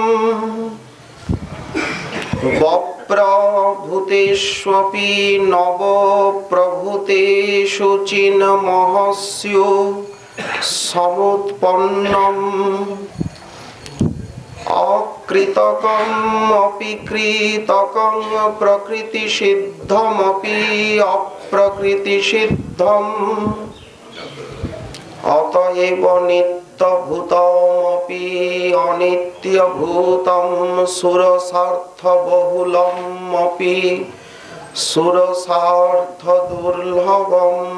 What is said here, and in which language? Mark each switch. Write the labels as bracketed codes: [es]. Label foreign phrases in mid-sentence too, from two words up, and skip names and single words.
[sa] वप्रभूतेष्वपि नव प्रभूतेषु चिन्महस्य समुत्पन्नम् अकृतकम् अपि कृतकं प्रकृति सिद्धमपि अप्रकृति सिद्धम् अतएव नित्यभूतमपि अनित्यभूतम् सुरसार्थ बहुलमपि सुरसार्थ दुर्लभम्।